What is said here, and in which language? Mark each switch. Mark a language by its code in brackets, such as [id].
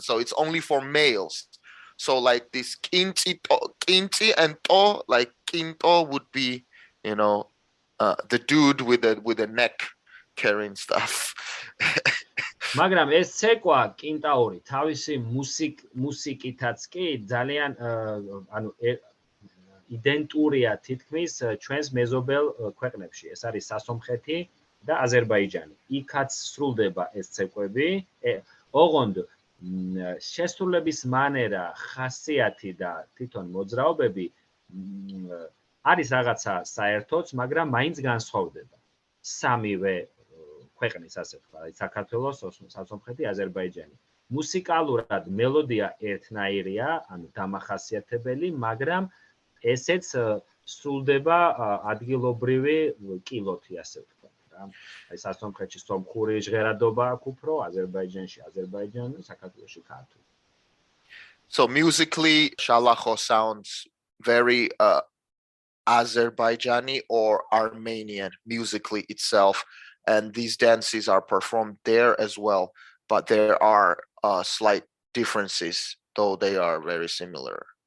[en] So it's only for males. So like this kinti and to, like kinto would be, the dude with the neck carrying stuff. [ka] მაგრამ ეს ცეკვა კინტაური თავისი მუსიკითაც კი ძალიან ანუ იდენტურია თითქმის ჩვენს მეზობელ ქვეყნებში. ეს არის სასომხეთი და აზერბაიჯანი. იქაც სრულდება ეს ცეკვები. ოღონდ შესრულების მანერა, ხასიათი და თვითონ მოძრაობები არის რაღაცა საერთოც, მაგრამ მაინც განსხვავდება. სამივე ქვეყნის, ასე ვთქვა, საქართველოს, სასომხეთი, აზერბაიჯანი. მუსიკალურად მელოდია ერთნაირია, ანუ დამახასიათებელი, მაგრამ ესეც სრულდება ადგილობრივი კილოთი, ასე ვთქვა. მაგრამ აი სასწრაფოებში სომხური ჟღერადობა აქვს უფრო, აზერბაიჯანში აზერბაიჯანი, საქართველოში ქართული. [en] So musically, Shalacho sounds very Azerbaijani or Armenian musically itself, and these dances are performed there as well, but there are slight differences, though they are very similar.